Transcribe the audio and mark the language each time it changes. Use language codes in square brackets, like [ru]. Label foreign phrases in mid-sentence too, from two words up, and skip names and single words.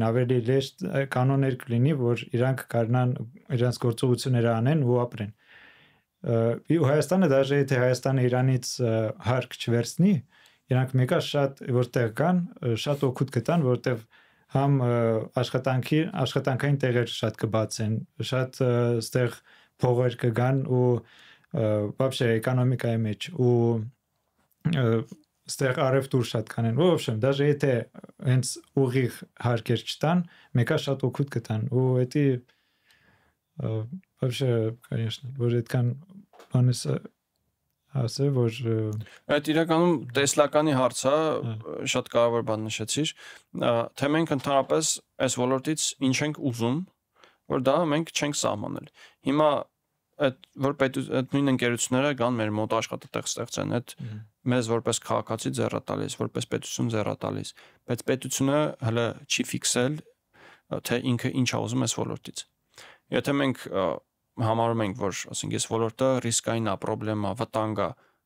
[hy] ավելի հեշտ կանոններ կլինի, որ իրանք կարողանան իրանց գործողությունները անեն ու ապրեն։ Ու Հայաստանը դաժե եթե Հայաստանը Իրանից հարկ չվերցնի, իրանք մեկը շատ որտեղ կան, շատ օգուտ կտան, որտեղ համ աշխատանքային տեղեր շատ կբացեն, շատ ստեղ փողեր կգան ու вообще էկոնոմիկայի մեջ ու ստեղ արևտուր շատ կանեն։ [ru] В общем, даже [hy] եթե հենց ուղիղ հարկեր չտան, մեկը շատ օգուտ կտան ու էդի [ru] вообще, конечно, [hy] որ այդքան բանեսը ասել, որ այդ իրականում տեսլականի հարց է, շատ կարևոր բան նշեցիր, թե մենք ընդհանրապես այս ոլորտից ինչ ենք ուզում, որ դա մենք չենք սահմանել։ Հիմա այդ որ այդ նույն ընկերությունները կան մեր մոտ աշխատատեղ ստեղծեն, այդ մեզ որպես քաղաքացի ձեռա տալիս, որպես պետություն ձեռա տալիս, բայց պետությունը հələ չի ֆիքսել, թե ինքը ինչ է ուզում այս ոլորտից։ Եթե մենք համարում ենք, որ ասենք այս ոլորտը ռիսկային է, պրոբլեմա, վտանգ է,